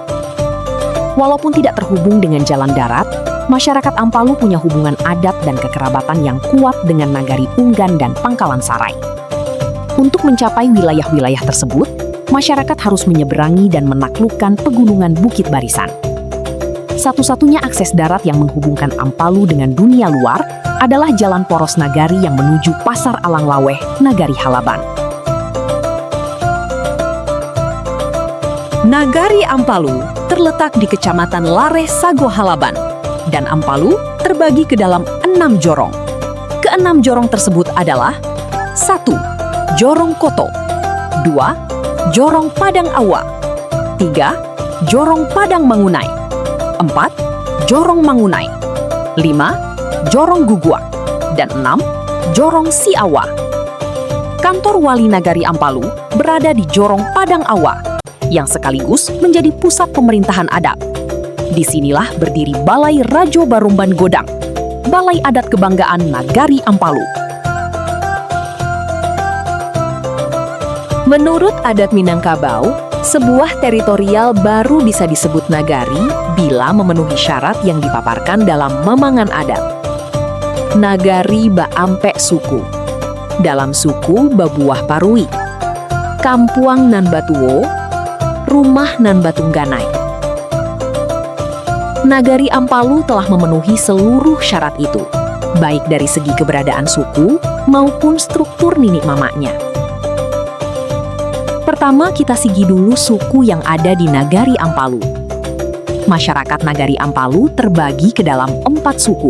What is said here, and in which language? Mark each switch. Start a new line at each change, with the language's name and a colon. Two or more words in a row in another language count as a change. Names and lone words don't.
Indonesian: Walaupun tidak terhubung dengan jalan darat, masyarakat Ampalu punya hubungan adat dan kekerabatan yang kuat dengan Nagari Unggan dan Pangkalan Sarai. Untuk mencapai wilayah-wilayah tersebut, masyarakat harus menyeberangi dan menaklukkan pegunungan Bukit Barisan. Satu-satunya akses darat yang menghubungkan Ampalu dengan dunia luar adalah jalan poros nagari yang menuju Pasar Alang Laweh, Nagari Halaban. Nagari Ampalu terletak di Kecamatan Lare Sago Halaban, dan Ampalu terbagi ke dalam 6 jorong. Keenam jorong tersebut adalah 1. Jorong Koto, 2. Jorong Padang Awa, 3. Jorong Padang Mangunai, 4. Jorong Mangunai, 5. Jorong Guguak, dan 6. Jorong Siawa. Kantor Wali Nagari Ampalu berada di Jorong Padang Awa, yang sekaligus menjadi pusat pemerintahan adat. Disinilah berdiri Balai Rajo Barumban Godang, Balai Adat Kebanggaan Nagari Ampalu. Menurut adat Minangkabau, sebuah teritorial baru bisa disebut nagari bila memenuhi syarat yang dipaparkan dalam Mamangan Adat.
Minangkabau: Nagari Baampe Suku, dalam suku Babuah Parui, Kampuang nan Batuwo, Rumah nan Batungganai.
Indonesian: Nagari Ampalu telah memenuhi seluruh syarat itu, baik dari segi keberadaan suku maupun struktur ninik mamaknya. Pertama, kita sigi dulu suku yang ada di Nagari Ampalu. Masyarakat Nagari Ampalu terbagi ke dalam 4 suku.